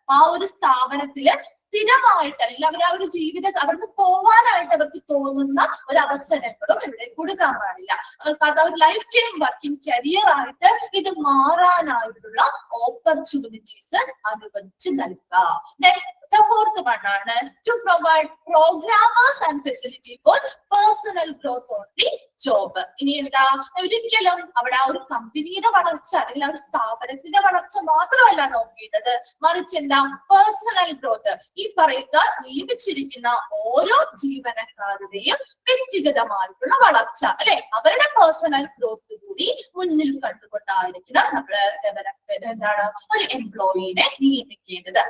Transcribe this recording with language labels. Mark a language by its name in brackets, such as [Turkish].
[Malayalam] ആ ഒരു സ്ഥാപനത്തില് സ്ഥിരമായിട്ട് അല്ലെങ്കിൽ അവർ ആ ഒരു അവർക്ക് പോവാനായിട്ട് അവർക്ക് തോന്നുന്ന ഒരു അവസരങ്ങളും ഇവിടെ കൊടുക്കാൻ പാടില്ല. അവർക്ക് അത് ഒരു ലൈഫ് ടൈം വർക്കിംഗ് കരിയർ ആയിട്ട് ഇത് മാറാനായിട്ടുള്ള ഓപ്പർച്യൂണിറ്റീസ് അനുവദിച്ച് നൽകുക. [English] The fourth one ആണ് to provide programmers and facility for personal growth on the job. [Malayalam] ഇനി എന്താ, ഒരിക്കലും അവിടെ ആ ഒരു കമ്പനിയുടെ വളർച്ച അല്ലെങ്കിൽ ആ ഒരു സ്ഥാപനത്തിന്റെ വളർച്ച മാത്രമല്ല നോക്കേണ്ടത്, മറിച്ച് എന്താ, പേഴ്സണൽ ഗ്രോത്ത്. ഈ പറയുന്ന നിയമിച്ചിരിക്കുന്ന ഓരോ ജീവനക്കാരുടെയും വ്യക്തിഗതമായിട്ടുള്ള വളർച്ച അല്ലെ, അവരുടെ പേഴ്സണൽ ഗ്രോത്ത് കൂടി മുന്നിൽ കണ്ടുകൊണ്ടായിരിക്കണം നമ്മള് എന്താണ് ഒരു എംപ്ലോയിനെ നിയമിക്കേണ്ടത്.